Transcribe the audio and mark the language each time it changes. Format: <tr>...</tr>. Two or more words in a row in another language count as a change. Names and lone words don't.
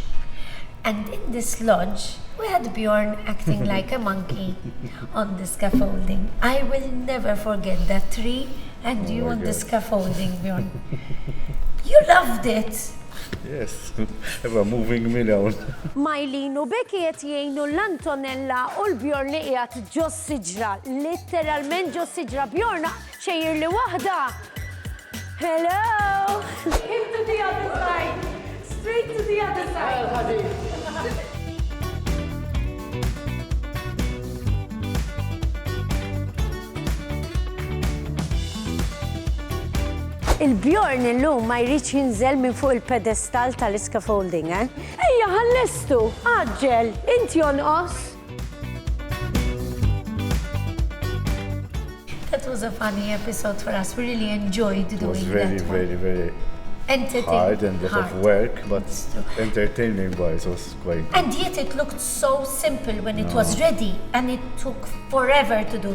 <en>And in this lodge, we had Bjorn acting like a monkey on the scaffolding. I will never forget that tree and you on the scaffolding, Bjorn. You loved it. Yes, ever moving me down.</en> <mt>Majlin u Becky qed jgħinu l-Antonella u l-Bjorn li qiegħed ġo siġra, letteralment ġo siġra. Bjorn xejjer li waħda.</mt> <en>Hello! Him to the other side. Straight to the other side.</en> <mt>Il-Bjorn illum ma jridx jinżel minn fuq il-pedestal tal-scaffolding, eh? Ejja, ħallestu, aġġel, inti jonqos.</mt> <en>That was a funny episode for us. We really enjoyed doing It was very, that one. very, very Entertaining. hard and a lot of Hard. work, but It's true. entertaining wise was quite. And yet it looked so simple when it was ready, and it took forever to do.</en>